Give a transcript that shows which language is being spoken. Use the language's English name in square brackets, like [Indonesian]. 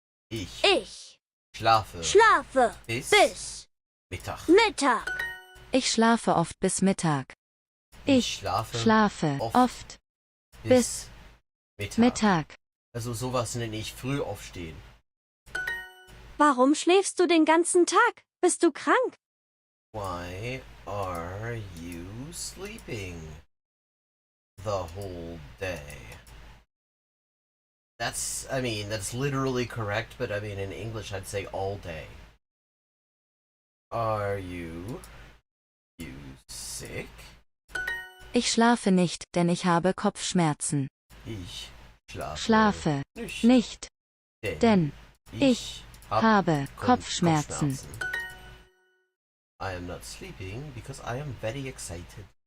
[German] Ich schlafe bis Mittag. Ich schlafe oft bis Mittag. Ich schlafe oft bis Mittag. Also sowas nenne ich früh aufstehen. Warum schläfst du den ganzen Tag? Bist du krank? [English] Why are you sleeping the whole day? That's literally correct, but I mean, in English I'd say all day. Are you sick? [German] Ich schlafe nicht, denn ich habe Kopfschmerzen. Ich schlafe nicht, denn ich habe Kopfschmerzen. [English] I am not sleeping because I am very excited.